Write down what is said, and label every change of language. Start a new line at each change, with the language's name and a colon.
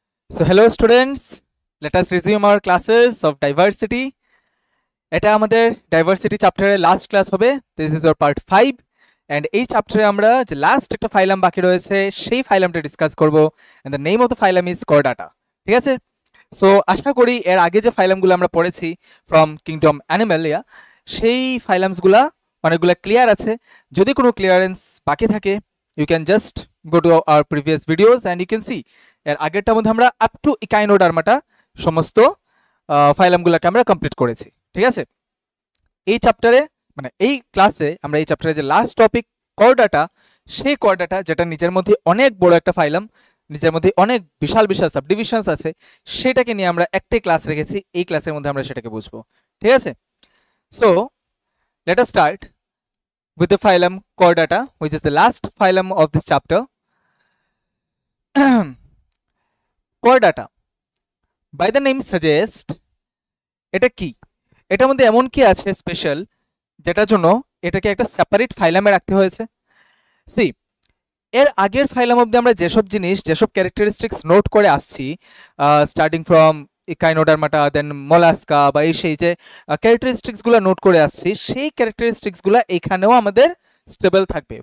English: So hello students, let us resume our classes of diversity.
Bangla: এটা আমাদের diversity চ্যাপ্টারের last class হবে.
English: This is your part 5
Bangla: and এই চ্যাপ্টারে আমরা যে লাস্ট একটা ফাইলাম বাকি রয়েছে সেই ফাইলামটা ডিসকাস করব
English: and the name of the phylum is chordata.
Bangla: ঠিক আছে? সো আশা করি এর আগে যে ফাইলামগুলো আমরা পড়েছি ফ্রম কিংডম অ্যানিমালিয়া সেই ফাইলামসগুলো অনেকগুলো ক্লিয়ার আছে. যদি কোনো ক্লিয়ারেন্স বাকি থাকে
English: you can just go to our previous videos and you can see
Bangla: এর আগেরটার মধ্যে আমরা আপ টু ইকাইনোডার্মাটা সমস্ত ফাইলামগুলোকে আমরা কমপ্লিট করেছি. ঠিক আছে, এই চ্যাপ্টারে মানে এই ক্লাসে আমরা এই চ্যাপ্টারে যে লাস্ট টপিক কর্ডাটা, সেই কর্ডাটা যেটা নিজের মধ্যে অনেক বড় একটা ফাইলাম, নিজের মধ্যে অনেক বিশাল বিশাল সাবডিভিশনস আছে, সেটাকে নিয়ে আমরা একটাই ক্লাস রেখেছি. এই ক্লাসের মধ্যে আমরা সেটাকে বুঝবো. ঠিক আছে,
English: So let us start with the phylum Chordata, which is the last phylum of this chapter. Chordata, by the name suggest,
Bangla: এটা কি, এটার মধ্যে এমন কি আছে স্পেশাল যেটার জন্য এটাকে একটা সেপারেট ফাইলামে রাখতে হয়েছে? সি, এর আগের ফাইলাম অবধি আমরা যেসব জিনিস যেসব ক্যারেক্টারিস্টিক্স নোট করে আসছি, স্টার্টিং ফ্রম ইকাইনোডার্মাটা দেন মলাস্কা বা এই সেই যে ক্যারেক্টারিস্টিক্সগুলো নোট করে আসছি, সেই ক্যারেক্টারিস্টিক্সগুলো এখানেও আমাদের স্টেবল থাকবে.